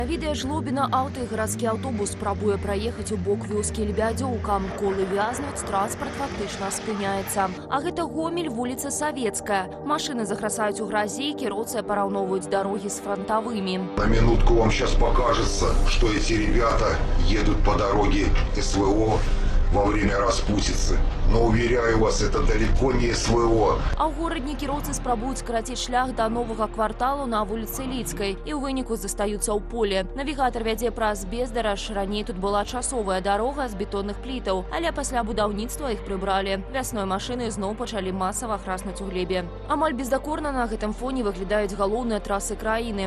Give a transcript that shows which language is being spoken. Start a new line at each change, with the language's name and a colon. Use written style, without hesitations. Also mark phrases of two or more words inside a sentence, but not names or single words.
Belarusian: Відэа жлобіна аўто і гарадскі аўтобус спрабуе праехаць у бок вёскі Лебядзёўка. Колы вязнуць, транспарт фактычна спыняецца. А гэта Гомель, вуліца Савецкая. Машыны захрасаюць у гразі, кіроўцы параўноўваюць дарогі з фронтавымі.
Russian: На минутку вам сейчас покажется, что эти ребята едут по дороге СВО во время распутицы. Но уверяю вас, это далеко не СВО.
Belarusian: А ў горадні кіроўцы спрабуюць скараціць шлях да новага кварталу на вуліцы Лідскай і ў выніку застаюцца ў поле. Навігатар вядзе праз бездараж. Раней тут была часовая дарога з бетонных плітаў, але пасля будаўніцтва іх прыбралі. Вясной машыны зноў пачалі масава храснуць у глебе. Амаль бездакорна на гэтым фоне выглядаюць галоўныя трасы краіны.